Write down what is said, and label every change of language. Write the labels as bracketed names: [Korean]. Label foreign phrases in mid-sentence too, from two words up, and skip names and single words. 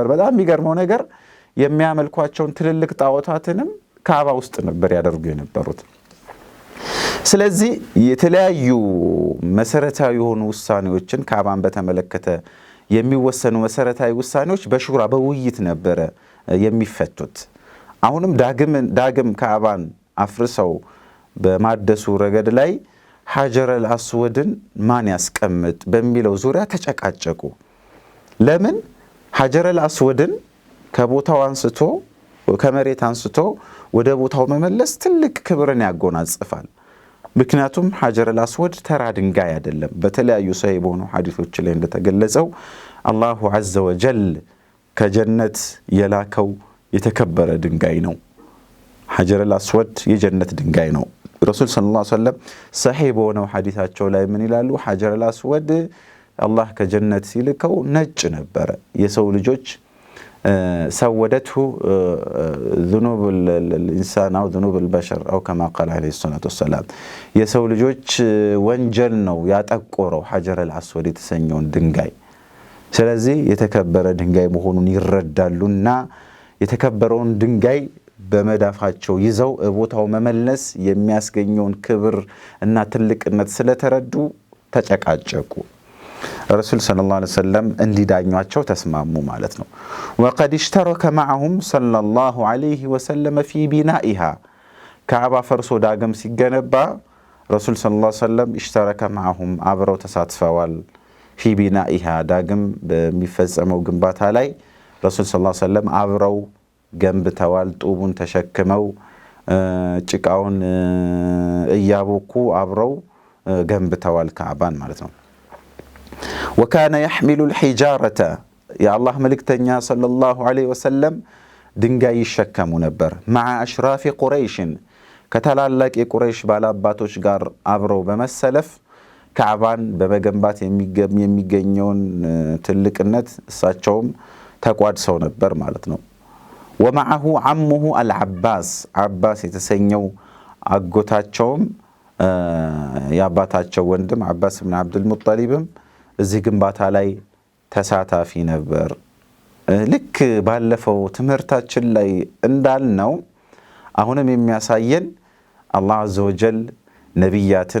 [Amharic] በጣም የሚገርመው ነገር የሚያመልኳቸውን ትልልቅ ጣዖታትንም ካዕባ ውስጥ ነበር ያደርጉ የነበሩት። ስለዚህ የተለያዩ መሰረታዊ የሆኑ ውሳኔዎችን ካዕባን በተመለከተ የሚወሰኑ መሰረታዊ ውሳኔዎች በሹራ በውይይት ነበረ የሚፈቱት። አሁንም ዳግም ካዕባን አፍርሰው በማደሱ ረገድ ላይ [Arabic] حجر الأسودን [Amharic] ማን ያስቀምጥ በሚለው ዙሪያ ተጨቃጨቁ። ለምን [Arabic] حجر الأسودን [Amharic] ከቦታው አንስቶ ከመሬት አንስቶ ወደ ቦታው መመለስ ትልቅ ክብርን ያጎናጽፋል። ምክንያቱም [Arabic] حجر الأسود [Amharic] ተራ ድንጋይ አይደለም። በተለያዩ ሰሂህ በሆኑ ሐዲሶች ላይ እንደተገለጸው አላሁ [Arabic] عز وجل [Amharic] ከጀነት የላከው የተከበረ ድንጋይ ነው። ሐጀረል አስወድ የጀነት ድንጋይ ነው። ረሱል [Arabic] صلى الله عليه وسلم [Amharic] ሰሒህ በሆነው ሐዲሳቸው ላይ ምን ይላሉ? ሐጀረል አስወድ አላህ ከጀነት ሲልከው ነጭ ነበረ። የሰው ልጆች ሰወደቱ [Arabic] ذنوب الإنسان أو ذنوب البشر أو كما قال عليه الصلاة والسلام [Amharic] የሰው ልጆች ወንጀል ነው ያጠቆረው ሐጀረል አስወድ የተሰኘውን ድንጋይ። ስለዚህ የተከበረ ድንጋይ መሆኑን ይረዳሉና የተከበረውን ድንጋይ በመዳፋቸው ይዘው ቦታው መመለስ የሚያስገኘውን ክብር እና ትልቅነት ስለተረዱ ተጨቃጨቁ። ረሱል [Arabic] صلى الله عليه وسلم [Amharic] እንዲዳኟቸው ተስማሙ ማለት ነው። ወቀድ [Arabic] اشترك معهم صلى الله عليه وسلم في بنائها [Amharic] ካዕባ ፈርሶ ዳግም ሲገነባ ረሱል [Arabic] صلى الله عليه وسلم اشترك معهم [Amharic] አብረው ተሳትፈዋል። [Arabic] في بنائها [Amharic] ዳግም በሚፈጸመው ግንባታ ላይ ረሱል [Arabic] صلى الله عليه وسلم [Amharic] አብረው ገንብተዋል። ጡቡን ተሸክመው ጭቃውን እያቦኩ አብረው ገንብተዋል ካዕባን ማለት ነው። [Arabic] وكان يحمل الحجارة يا الله ملكتنيا صلى الله عليه وسلم [Amharic] ድንጋይ ይሸከሙ ነበር። [Arabic] مع أشراف قريش [Amharic] ከተላላቅ የቁረይሽ ባላባቶች ጋር አብረው በመሰለፍ ካዕባን በመገንባት የሚገኘውን ትልቅነት እሳቸውም ተቋድሰው ነበር ማለት ነው። [Arabic] ومعه عمه العباس عباس [Amharic] የተሰኘው አጎታቸውም የአባታቸው ወንድም አባስ ብን አብዱል ሙጠሊብም እዚህ ግንባታ ላይ ተሳታፊ ነበር። ልክ ባለፈው ትምህርታችን ላይ እንዳልነው አሁንም የሚያሳየን አላህ አዘወጀል ነቢያትን